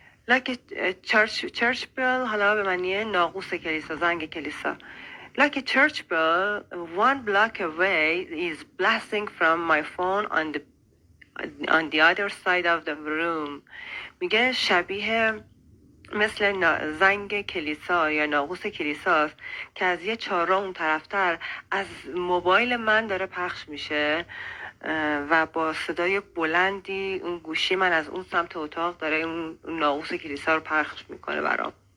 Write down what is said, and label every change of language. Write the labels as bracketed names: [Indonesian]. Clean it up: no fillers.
[English] like a church bell [Persian] حالا به معنی ناقوس کلیسا، زنگ کلیسا. [English] like a church bell 1 block away is blasting from my phone on the other side of the room. [Persian] میگه شبیه مثل زنگ کلیسا یا ناقوس کلیساست که از یه چهارراه اون طرفتر از موبایل من داره پخش میشه و با صدای بلندی اون گوشی من از اون سمت اتاق داره اون ناقوس کلیسا رو پخش میکنه برام.